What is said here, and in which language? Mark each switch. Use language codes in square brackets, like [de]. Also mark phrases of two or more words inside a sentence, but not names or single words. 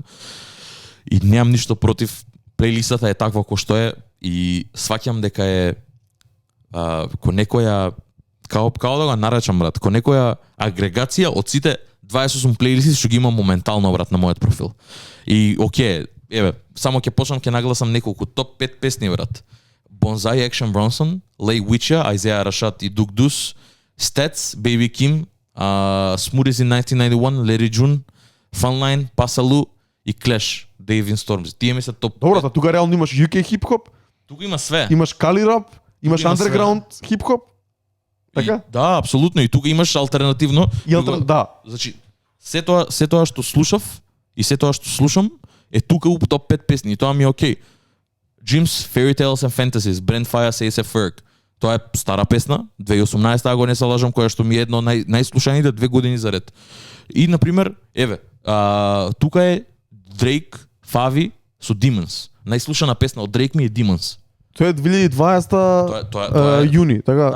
[mk] И немам ништо против, плейлистата е таква кој што е и сваќам дека е ко некоја као да го наречам, брат, ко некоја агрегација од сите 28 плейлисти што ги имам моментално, брат, на мојот профил. И окей, само ќе почнам, ќе нагласам неколку топ 5 песни, брат. Bonsai, Action Bronson, Lay Witcher, Isaiah Rashad и Duke Deuce, Stats, Baby Kim, Smoothies in 1991, Larry June, Funline, Pasalu и Clash, Dave in Storms. Тие ми се топ. Добро, тука реално имаш UK хип-хоп. Тука има све. Имаш Кали рап, имаш underground хип-хоп. Така? Да, апсолутно. И тука имаш алтернативно. Да. Значи, се тоа што слушав и се тоа што слушам е тука у топ 5 песни. И тоа ми е окей. Jim's Fairy Tales and Fantasies, Brent Faiyaz, A$AP Ferg. Тоа е стара песна, 2018, ако не се лажам, која што ми е едно најслушаните 2 години за ред. И, например, тука е Drake, Favi со Demons. Најслушана песна од Drake ми е Demons. Тоа е 2020 јуни, така?